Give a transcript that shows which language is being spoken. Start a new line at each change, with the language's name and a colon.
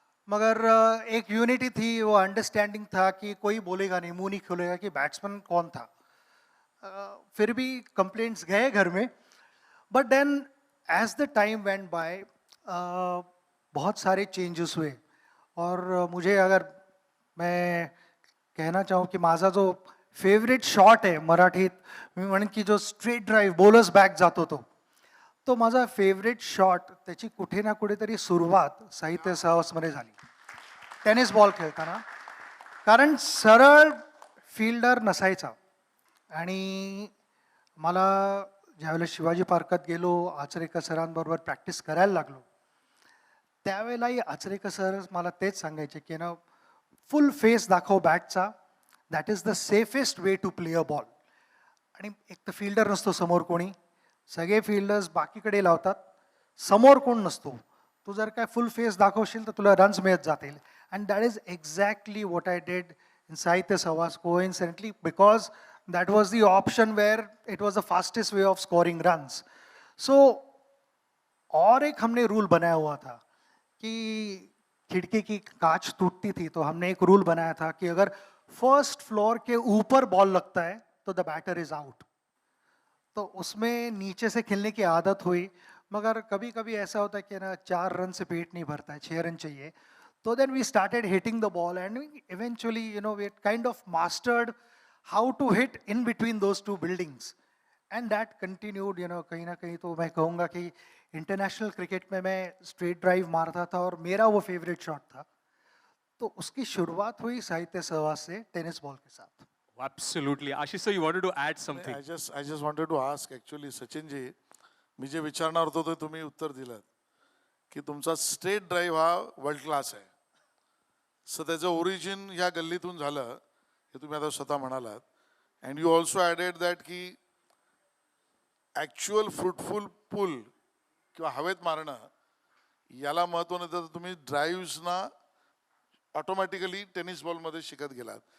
Hindi: मगर एक यूनिटी थी, वो अंडरस्टैंडिंग था कि कोई बोलेगा नहीं, मुंह नहीं खोलेगा कि बैट्समैन कौन था. फिर भी कंप्लेंट्स गए घर में.
English: but then as the time went by
Hindi: बहुत सारे चेंजेस हुए. और मुझे अगर मैं कहना चाहूँ कि
Marathi: माझा जो फेवरेट शॉट आहे मराठीत, मी म्हणेन की जो स्ट्रेट ड्राईव्ह बॉलर्स बॅक जातो तो माझा फेवरेट शॉट, त्याची कुठे ना कुठेतरी सुरुवात साहित्य सहवासमध्ये झाली टेनिस बॉल खेळताना. कारण सरळ फील्डर नसायचा. आणि मला ज्यावेळेला शिवाजी पार्कात गेलो, आचरेकर सरांबरोबर प्रॅक्टिस करायला लागलो, त्यावेळेलाही आचरेकर सर मला तेच सांगायचे की फुल फेस दाखव बॅटचा,
English: That is the safest way to play a ball.
Marathi: आणि एक तर फील्डर नसतो समोर कोणी, सगळे फील्डर्स बाकीकडे लावतात, समोर कोण नसतो. तू जर काय फुल फेस दाखवशील तर तुला रन्स मिळत जातील.
English: And that is exactly what I did in Sahitya Sahawas, coincidentally, because that was the option where it was the fastest way of scoring runs.
Hindi: So और एक हमने रूल बनाया हुआ था कि खिड़की की कांच टूटती थी तो हमने एक रूल बनाया था कि अगर फर्स्ट फ्लोर के ऊपर बॉल लगता है तो
English: The batter is out.
Hindi: तो उसमें नीचे से खेलने की आदत हुई. मगर कभी कभी ऐसा होता है कि 4 रन से पेट नहीं भरता है, 6 रन चाहिए.
English: तो then we started hitting the ball and eventually we kind of mastered how to hit in between those two buildings. And that continued,
Hindi: कहीं ना कहीं तो मैं कहूँगा कि इंटरनेशनल क्रिकेट में मैं स्ट्रेट ड्राइव मारता था और मेरा वो फेवरेट शॉट था. तो उसकी शुरुआत हुई साहित्य सहवास से टेनिस बॉल के साथ.
English: Absolutely. Ashish sir, you wanted to add something. I just wanted to ask actually,
Marathi: Sachin ji, मी जे विचारणार होतो ते तुम्ही उत्तर दिलं की तुमचा स्ट्रेट ड्राईव्ह हा वर्ल्ड क्लास आहे. सो त्याचं ओरिजिन ह्या गल्लीतून झालं हे तुम्ही आता स्वतः म्हणालात.
English: and you also added that
Marathi: की ॲक्च्युअल फ्रुटफुल पुल किंवा हवेत मारणं याला महत्त्व नाही, तर तुम्ही ड्राईव्हजना ऑटोमॅटिकली टेनिस बॉलमध्ये शिकत गेलात.